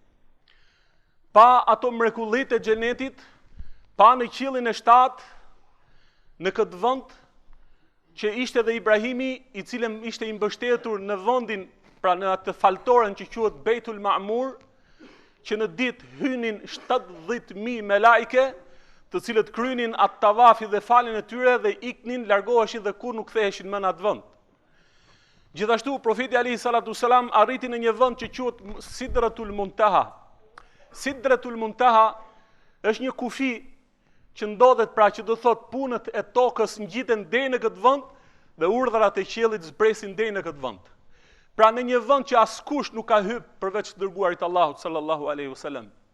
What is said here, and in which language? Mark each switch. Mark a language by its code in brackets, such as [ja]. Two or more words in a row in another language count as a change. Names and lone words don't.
[sq] Pa ato mrekullit e xhenetit, pa në qiellin e 7, në këtë vend që ishte dhe Ibrahimi, i cili ishte i mbështetur në vendin, pra në atë faltoren që quhet Beitul Ma'mur, që në ditë hynin 70.000 melaike, të cilët krynin atë tavafi dhe falin e tyre dhe iknin, largoheshin dhe kur nuk ktheheshin më në atë vend. Gjithashtu profeti [ar] عليه الصلاة السلام [sq] arriti në një vend që quhet Sidratul Muntaha. Sidratul Muntaha është një kufi që ndodhet, pra që do thot punët e tokës ngjiten deri në këtë vend dhe urdhrat e qiellit zbresin deri në këtë vend. Pra në një vend që askush nuk ka hyrë përveç të dërguarit Allahut [ar] صلى الله عليه وسلم.